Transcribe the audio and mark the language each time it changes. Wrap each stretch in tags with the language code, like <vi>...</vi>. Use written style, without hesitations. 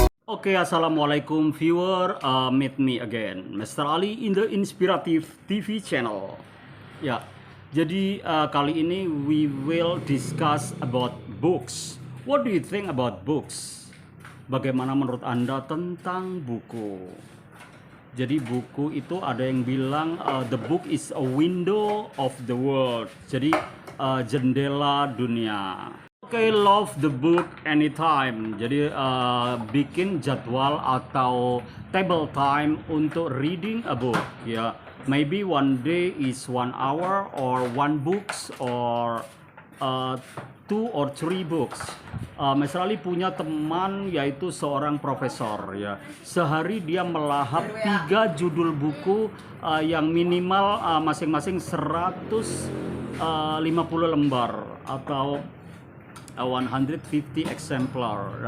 <en>Oke, assalamualaikum viewer, meet me again, Mr. Ali in the Inspirative TV channel.</en> <id>Ya, jadi kali ini</id> <en>we will discuss about books. What do you think about books?</en> <id>Bagaimana menurut Anda tentang buku? Jadi buku itu ada yang bilang</id> <en>the book is a window of the world.</en> <id>Jadi jendela dunia.</id> <en>Oke, love the book anytime.</en> <id>Jadi bikin jadwal atau</id> <en>table time</en> <id>untuk</id> <en>reading a book. Ya, maybe one day is 1 hour or one books or 2 or 3 books.</en> <id>Mas Ali punya teman yaitu seorang profesor ya. Sehari dia melahap 3 judul buku yang minimal masing-masing 150 lembar atau 150 exemplar.</id>